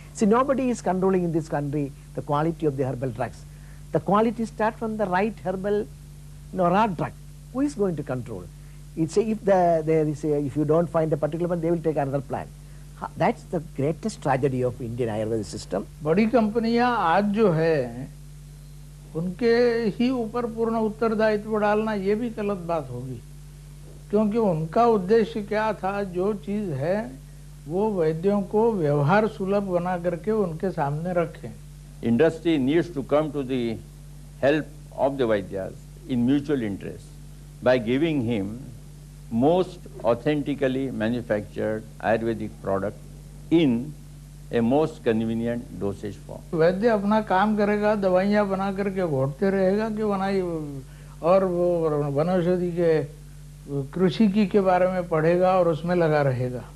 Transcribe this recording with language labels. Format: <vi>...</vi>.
<en>See, nobody is controlling in this country the quality of the herbal drugs. The quality starts from the right herbal raw drug. Who is going to control? It's a, if you don't find a particular one, they will take another plant. That's the greatest tragedy of Indian Ayurvedic system.</en> <hi>बड़ी कंपनियां आज जो है उनके ही ऊपर पूर्ण उत्तरदायित्व डालना ये भी गलत बात होगी, क्योंकि उनका उद्देश्य क्या था, जो चीज है वो वैद्यों को व्यवहार सुलभ बना करके उनके सामने रखें.</hi> <en>Industry needs to come to the help of the Vaidyas in mutual interest by giving him most authentically manufactured Ayurvedic product in a most convenient dosage form.</en> <hi>वैद्य अपना काम करेगा, दवाइयाँ बना करके घोटते रहेगा कि बनाई, और वो वनौषधि के कृषि की के बारे में पढ़ेगा और उसमें लगा रहेगा.</hi>